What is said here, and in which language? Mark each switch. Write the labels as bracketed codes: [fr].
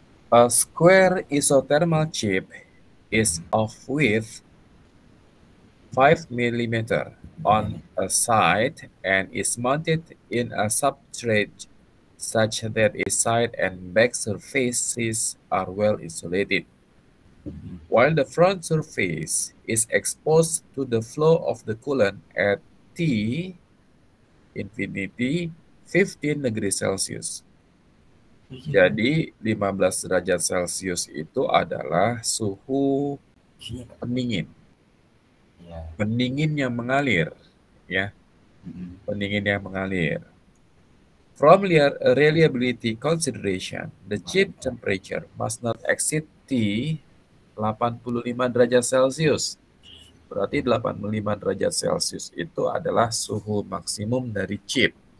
[en] A square isothermal chip is of width 5 mm on a side and is mounted in a substrate such that its side and back surfaces are well insulated, while the front surface is exposed to the flow of the coolant at T infinity 15 degrees Celsius. [id] Jadi 15 derajat Celcius itu adalah suhu pendingin. Ya. Pendingin yang mengalir, ya. Pendingin yang mengalir. [en] From reliability consideration, the chip temperature must not exceed T 85 [id] derajat Celcius. Berarti 85 derajat Celcius itu adalah suhu maksimum dari chip.